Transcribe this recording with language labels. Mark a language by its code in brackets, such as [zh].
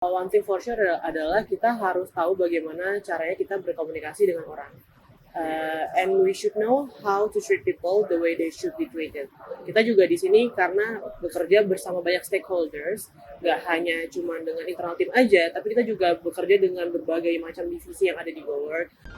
[en] One thing for sure [id] adalah kita harus tahu bagaimana caranya kita berkomunikasi dengan orang. [en] And we should know how to treat people the way they should be treated. [id] Kita juga di sini karena bekerja bersama banyak stakeholders, nggak hanya cuma dengan internal team aja, tapi kita juga bekerja dengan berbagai macam divisi yang ada di GoWork.